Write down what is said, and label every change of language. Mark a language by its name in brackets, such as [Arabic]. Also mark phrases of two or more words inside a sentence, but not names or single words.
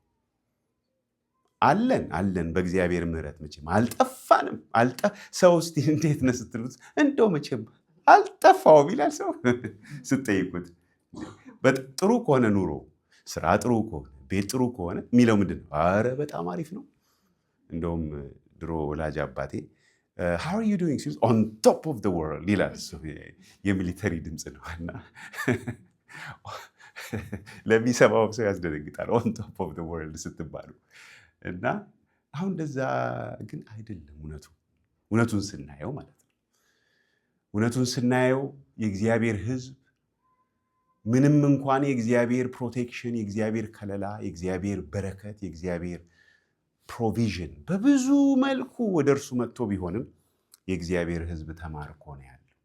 [Amharic] አለን በእግዚአብሔር ምሕረት መቼም አልጠፋንም። ሰው እስቲ እንዴት ነህ ስትሉት እንደው መቼም አልጠፋውም ይላል ሰው ስትጠይቁት። ጥሩ ከሆነ ኑሮ፣ ስራ ጥሩ ከሆነ፣ ቤት ጥሩ ከሆነ የሚለው ምንድን ነው? አረ በጣም አሪፍ ነው። እንደውም ድሮ ወላጅ አባቴ [English] how are you doing on top of the world [Amharic] ይላል። የሚሊተሪ ድምፅ ነው እና ለሚሰማው ሰው ያስደነግጣል [English] on top of the world [Amharic] ስትባሉ። እና አሁን እንደዛ ግን አይደለም። እውነቱን ስናየው ማለት ነው። እውነቱን ስናየው የእግዚአብሔር ሕዝብ ምንም እንኳን የእግዚአብሔር ፕሮቴክሽን፣ የእግዚአብሔር ከለላ፣ የእግዚአብሔር በረከት፣ የእግዚአብሔር ፕሮቪዥን በብዙ መልኩ ወደ እርሱ መጥቶ ቢሆንም የእግዚአብሔር ሕዝብ ተማርኮ ነው ያለው።